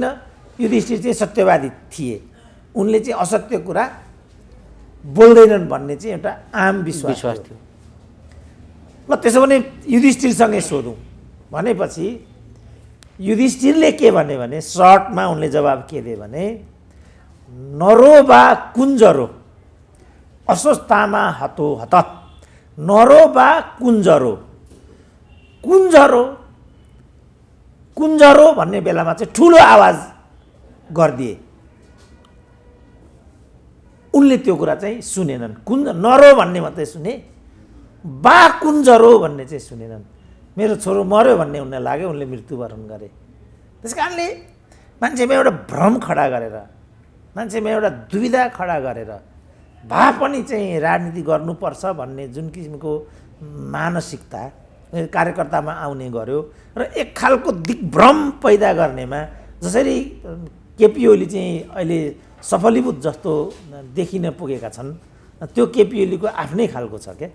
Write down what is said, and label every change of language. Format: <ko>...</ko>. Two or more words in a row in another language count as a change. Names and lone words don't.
<ne>युधिष्ठिर चाहिँ सत्यवादी थिए, उनले चाहिँ असत्य कुरा बोल्दैनन् भन्ने चाहिँ एउटा आम विश्वास थियो। ल त्यसो भने युधिष्ठिरसँगै सोधौँ भनेपछि युधिष्ठिरले के भने सर्टमा उनले जवाब के दिए भने</ne> <sa>नरो वा कुञ्जरो अश्वत्थामा हतो हत, नरो वा कुञ्जरो, कुञ्जरो कुञ्जरो</sa> <ne>भन्ने बेलामा चाहिँ ठुलो आवाज गरिदिए। उनले त्यो कुरा चाहिँ सुनेनन्। नरो भन्ने मात्रै सुने, बा कुञ्जरो भन्ने चाहिँ सुनेनन्। मेरो छोरो मर्यो भन्ने उनलाई लाग्यो, उनले मृत्युवरण गरे। त्यस कारणले मान्छेमा एउटा भ्रम खडा गरेर, मान्छेमा एउटा दुविधा खडा गरेर भए पनि चाहिँ राजनीति गर्नुपर्छ भन्ने जुन किसिमको मानसिकता कार्यकर्तामा आउने गर्यो र एक खालको दिग्भ्रम पैदा गर्नेमा जसरी केपी ओली चाहिँ अहिले सफलीभूत जस्तो देखिन पुगेका छन्, त्यो केपी ओलीको आफ्नै खालको छ क्या।</ne>